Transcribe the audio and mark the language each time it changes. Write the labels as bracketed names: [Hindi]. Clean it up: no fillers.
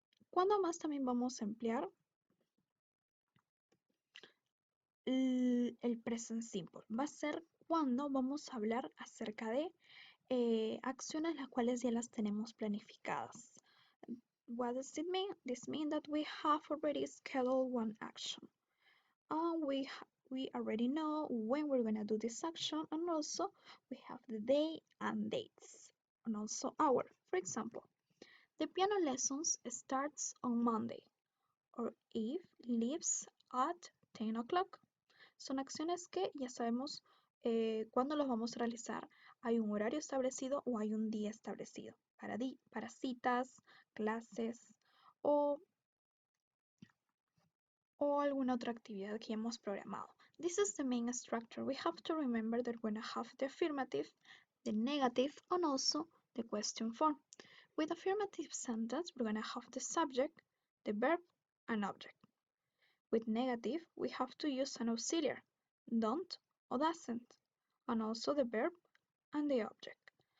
[Spanish] ¿Cuándo más también vamos a emplear el present simple? Va a ser cuando vamos a hablar acerca de acciones las cuales ya las tenemos planificadas. [English] What does it mean? This means that we have already scheduled one action. We already know when we're gonna do this action, and also we have the day and dates, and also hour. For example, the piano lessons starts on Monday, or Eve leaves at 10 o'clock. [Spanish] Son acciones que ya sabemos cuándo los vamos a realizar. Hay un horario establecido o hay un día establecido para citas, clases o alguna otra actividad que hemos programado. [English] This is the main structure. We have to remember that we're going to have the affirmative, the negative, and also the question form. With affirmative sentence, we're going to have the subject, the verb, and object. With negative, we have to use an auxiliary, don't or doesn't, and also the verb and the object.